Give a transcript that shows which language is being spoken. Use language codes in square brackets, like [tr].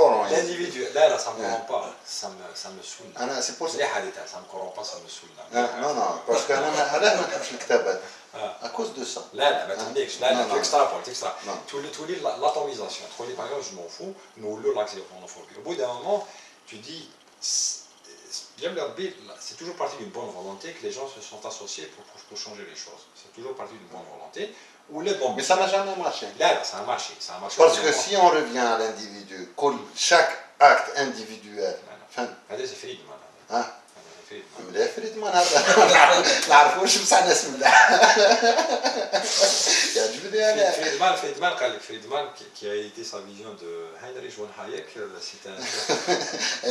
[fr] L'individu, là, ça ne me rend pas, ça me saoule. C'est pour ça. Ça ne me corrompt pas, ça me saoule. Non, parce que [ar] أنا ما نحبش الكتابات. [fr] À cause de ça. Là, tu extrapoles. L'atomisation. Par exemple, je m'en fous, nous l'axiophobie. Au bout d'un moment, tu dis, c'est toujours parti d'une bonne volonté que les gens se sont associés pour changer les choses. C'est toujours parti d'une bonne volonté. Mais ça n'a jamais marché. Là, ça a marché. Parce que si on revient à l'individu, chaque acte individuel. [ar] هذا فريدمان. لا فريدمان هذا نعرفوا واش بصح ناس ملاح يعجبني انا [fr] فريدمان [ar] قال لك [fr] فريدمان qui a été sa vision de Heinrich von Hayek, c'est un